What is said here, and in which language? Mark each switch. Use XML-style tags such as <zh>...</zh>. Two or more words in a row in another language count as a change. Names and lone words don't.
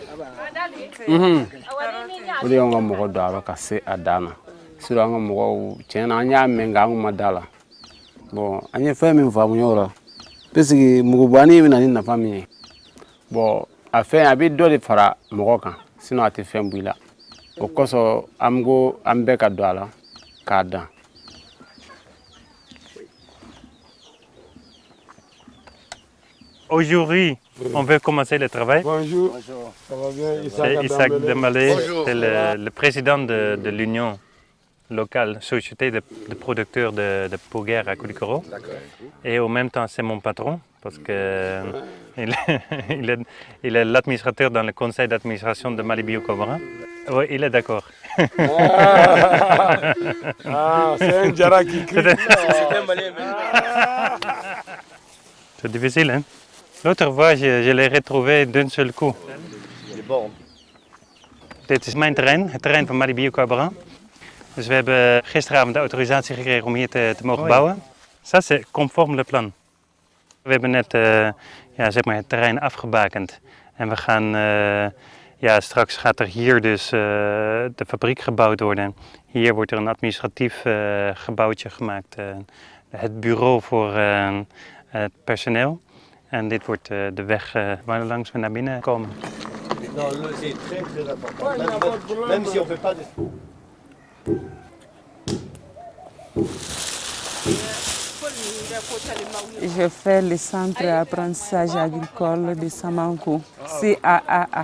<bm>o de y'anw ka mɔgɔ don a bɛ ka se a dan na sinon an ka mɔgɔw tiɲɛna an y'a mɛn nka an kun ma da la bon an ye fɛn min faamuya o la parce que mugubanni bɛ na ni nafa min ye bon a fɛn a bɛ dɔ de fara mɔgɔ kan sinon a tɛ fɛn bɔ i la o kosɔn an ko an bɛɛ ka don a la k'a dan.</bm> <fr>Aujourd'hui, on veut commencer le travail. Bonjour. Ça va bien? C'est Isaac Dembélé, c'est le président de l'union locale, société de producteurs de Pouguer à Koulikoro. Et en même temps, c'est mon patron, parce qu'il est l'administrateur dans le conseil d'administration de Mali Bio-Cobra. Oui, il est d'accord. C'est un Djara qui crie. C'est difficile, hein? L'autre fois, je l'ai retrouvé d'un seul coup.</fr> <nl>Dit is mijn terrein, het terrein van Mali Bio-Cobra. Dus we hebben gisteravond de autorisatie gekregen om hier te mogen bouwen.</nl> <fr>Ça, c'est conforme le plan.</fr> <nl>We hebben net zeg maar het terrein afgebakend. En we gaan, straks gaat er hier dus de fabriek gebouwd worden. Hier wordt er een administratief gebouwtje gemaakt. Het bureau voor het personeel. En dit wordt de weg waar langs we naar binnen komen.</nl> <fr>C'est très très important. Même si on fait pas de... Je fais le centre d'apprentissage agricole de Samankou, CAAA.</fr>